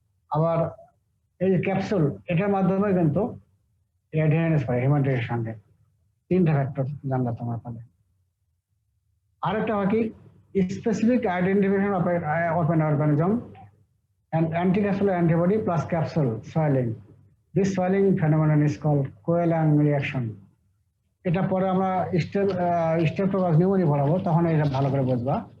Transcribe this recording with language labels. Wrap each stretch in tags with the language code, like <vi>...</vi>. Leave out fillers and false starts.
<bn>আবার এই যে ক্যাপসুল, এটার মাধ্যমে কিন্তু অ্যাডিয়ারেন্স করে হিউম্যান টিস্যুর সঙ্গে। তিনটা ফ্যাক্টর জানলা তোমার ফলে। আরেকটা হয় কি</bn> <en>Specific identification of an organism and anticapsular antibody plus capsule swelling. This swelling phenomenon is called Coelin reaction.</en> <bn>এটা পরে আমরা স্টেপটোকস নিউমোনিয়া পড়াবো, তখন এটা ভালো করে বুঝবা।</bn>